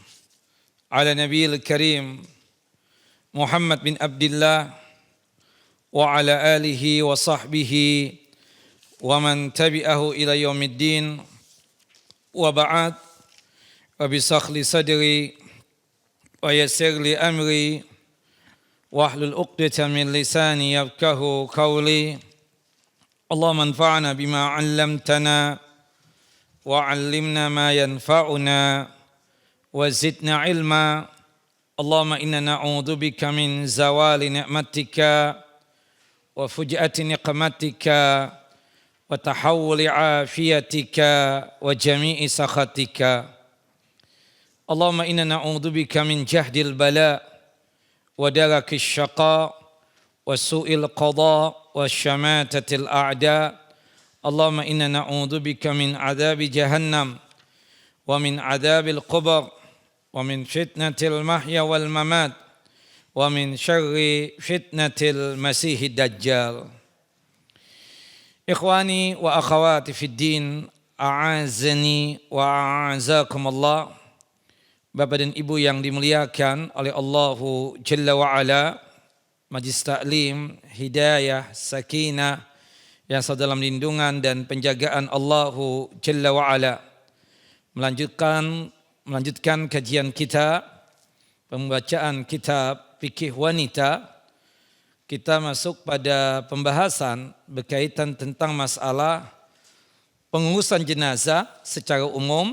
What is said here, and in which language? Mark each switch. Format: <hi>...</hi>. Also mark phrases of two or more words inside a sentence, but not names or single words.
<ar>على النبي الكريم محمد بن عبد الله وعلى آله وصحبه ومن تبعه إلى يوم الدين وبعد رب اشرح لي صدري ويسر لي أمري واحلل عقدة من لساني يفقهوا قولي. اللهم انفعنا بما علمتنا وعلمنا ما ينفعنا وزدنا علما. اللهم إنا نعوذ بك من زوال نعمتك وفجاءة نقمتك وتحول عافيتك وجميع سخطك. اللهم إنا نعوذ بك من جهد البلاء ودرك الشقاء وسوء القضاء وشماتة الأعداء. اللهم إنا نعوذ بك من عذاب جهنم ومن عذاب القبر ومن فتنة المحيا والممات ومن شر فتنة المسيح الدجال. إخواني وأخواتي في الدين أعزني وأعزكم الله.</ar> <id>Bapak dan Ibu yang dimuliakan oleh</id> <ar>الله جل وعلا,</ar> <id>Majlis Ta'lim, Hidayah, Sakinah yang dalam lindungan dan penjagaan</id> <ar>الله جل وعلا.</ar> <id>Melanjutkan kajian kita, pembacaan kitab Fikih Wanita. Kita masuk pada pembahasan berkaitan tentang masalah pengurusan jenazah secara umum.</id>